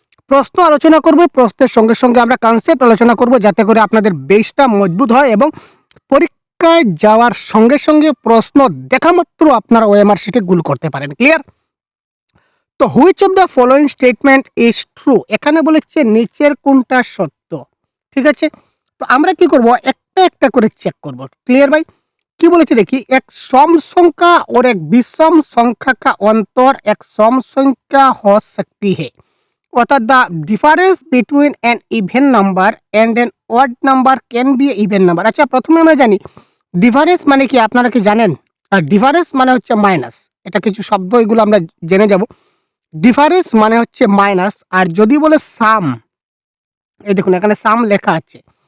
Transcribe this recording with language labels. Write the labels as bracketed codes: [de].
[bn] প্রশ্ন আলোচনা করব, প্রশ্নের সঙ্গে সঙ্গে আমরা কনসেপ্ট আলোচনা করব, যাতে করে আপনাদের বেসটা মজবুত হয় এবং পরীক্ষায় যাওয়ার সঙ্গে সঙ্গে প্রশ্ন দেখা মাত্র আপনারা ওএমআর শিটে গুল করতে পারেন। ক্লিয়ার? [en] তো which of the following statement is true, [bn] এখানে বলেছে নিচের কোনটা সত্য। ঠিক আছে, তো আমরা কি করব, একটা একটা করে চেক করব। ক্লিয়ার ভাই? কি বলেছে দেখি, [hi] এক सम संख्या और एक विषम संख्या का अंतर एक सम संख्या हो सकती है। [en] অর্থাৎ the difference between an even number and an odd number can be even number. [bn] আচ্ছা, প্রথমে আমরা জানি ডিফারেন্স মানে কি, আপনারা কি জানেন? আর ডিফারেন্স মানে হচ্ছে মাইনাস। এটা কিছু শব্দ, এগুলো আমরা জেনে যাব। ডিফারেন্স মানে হচ্ছে মাইনাস, আর যদি বলে সাম, এই দেখুন এখানে সাম লেখা আছে।